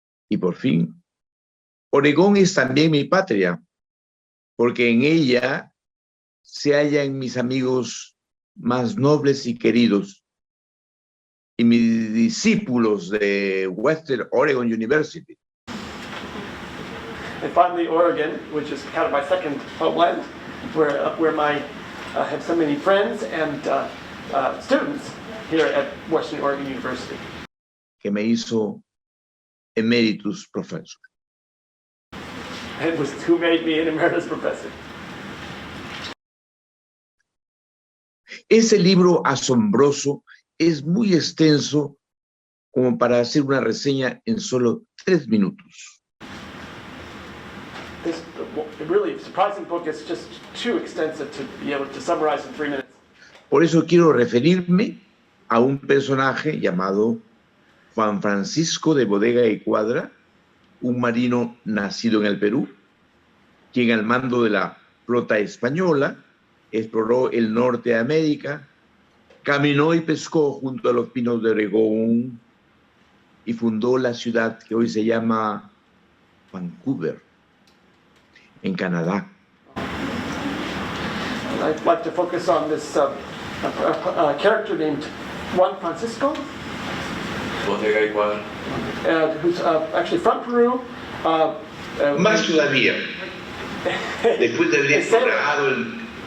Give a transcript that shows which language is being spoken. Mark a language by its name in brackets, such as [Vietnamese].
[Spanish] Y por fin, Oregón es también mi patria, porque en ella se hallan mis amigos más nobles y queridos, y mis discípulos de Western Oregon University. [English] And finally, Oregon, which is kind of my second homeland, where I have so many friends and students here at Western Oregon University. [Spanish] Que me hizo emeritus professor. [English] And who made me an emeritus professor. [Spanish] Ese libro asombroso es muy extenso como para hacer una reseña en solo 3 minutos. [English] This really surprising book is just too extensive to be able to summarize in 3 minutes. [Spanish] Por eso quiero referirme a un personaje llamado Juan Francisco de Bodega y Cuadra, un marino nacido en el Perú, quien al mando de la flota española exploró el norte de América, caminó y pescó junto a los pinos de Oregón y fundó la ciudad que hoy se llama Vancouver, en Canadá. [English] I'd like to focus on this character named Juan Francisco, Bodega y Cuadra. who's actually from Peru. [Spanish] Más todavía, después de haber explorado